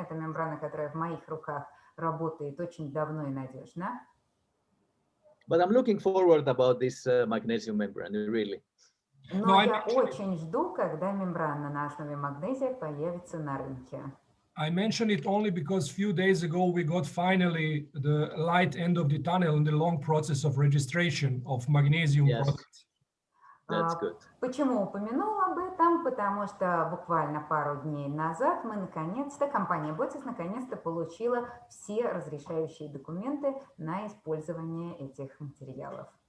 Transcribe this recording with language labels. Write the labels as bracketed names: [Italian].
[Russian] Это мембрана, которая в моих руках работает очень давно и надежно. [English] But I'm looking forward about this magnesium membrane, really. [Russian] Но я очень жду, когда мембрана на основе магнезия появится на рынке. [English] I mention it only because a few days ago we got finally the light end of the tunnel in the long process of registration of magnesium products. That's good. [Russian] Почему упомянула об этом? Потому что буквально пару дней назад мы наконец-то, компания Botis наконец-то получила все разрешающие документы на использование этих материалов.